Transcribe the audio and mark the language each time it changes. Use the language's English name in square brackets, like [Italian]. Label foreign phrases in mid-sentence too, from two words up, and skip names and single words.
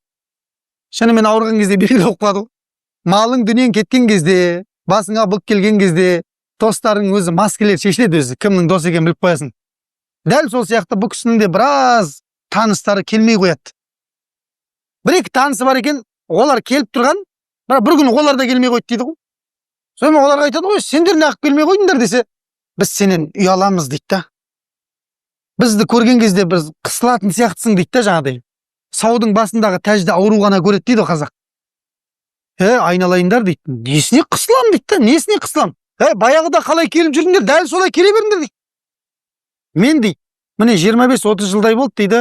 [Kazakh] Шынымен ауырған кезде белгілі болып қалады ғой. Малың дүниең кеткен кезде, басыңа бұлт келген кезде, достарың өзі маскелер шешіледі өзі, кімнің досы екенін біліп қоясың. Дәл сол сияқты бұл кісінің де біраз таныстары келмей қояды. Бір-екі танысы бар екен, олар келіп тұрған, бірақ бір күн олар да келмей қойды дейді ғой. Сонымен оларға айтады ғой, сендер неғып келмей қойдыңдар десе, Biz senen uyalamız deydi da. Bizdi көрген кезде biz қысылатын сияқтысың дейді да жаңағыдай. Саудың басындағы тәжді ауру ғана көреді дейді қазақ. Айналайындар дейді. Несіне қысылам дейді да, несіне қысылам? Баяғыда қалай келіп жүрдіңдер, дәл солай келе беріңдер дейді. Мен дейді, міне 25-30 жылдай болды дейді.